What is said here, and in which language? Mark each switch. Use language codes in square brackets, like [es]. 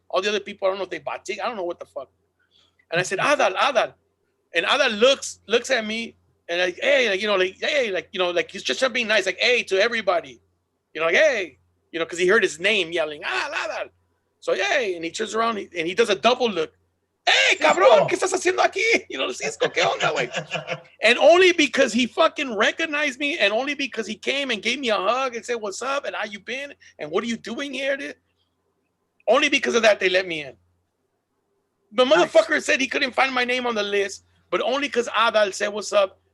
[en] All the other people, I don't know if they bought tickets. I don't know what the fuck. And I said, Adal. And Adal looks at me and like, hey, like, you know, like, hey, like, you know, like he's just being nice, like, hey, to everybody. You know, like, hey, you know, because he heard his name yelling, Adal. So, hey, and he turns around and he does a double look. [es] Hey, cabrón, ¿qué estás haciendo aquí? [en] You know, [es] Cisco, ¿qué onda, güey? [en] And only because he fucking recognized me and only because he came and gave me a hug and said, what's up? And how you been? And what are you doing here? Only because of that, they let me in. The motherfucker said he couldn't find my name on the list, but only because Adal said, what's up?